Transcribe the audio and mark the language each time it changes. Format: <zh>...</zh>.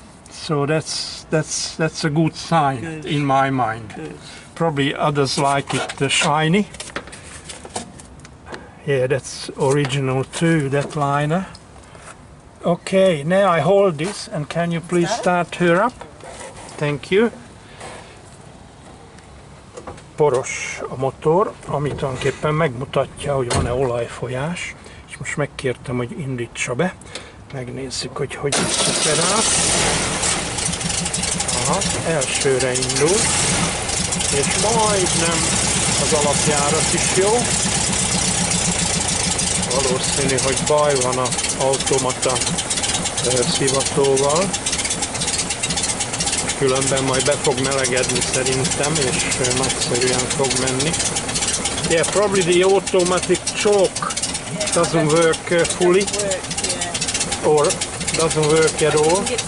<en>So that's a good sign in my mind. Good. probably others like it shiny. Yeah, that's original too, that liner. Okay, now I hold this, and can you please start her up? Thank you.</en> <hu>Poros a motor, ami tulajdonképpen megmutatja, hogy van-e olajfolyás, és most megkértem, hogy indítsa be. Megnézzük, hogy hogy szuperál. Aha, elsőre indul, és majdnem az alapjárat is jó. Valószínű, hogy baj van az automata szivatóval. Különben majd be fog melegedni szerintem, és nagyszerűen fog menni.</hu> <en>Yeah, probably the automatic choke doesn't work fully, or doesn't work at all.</en>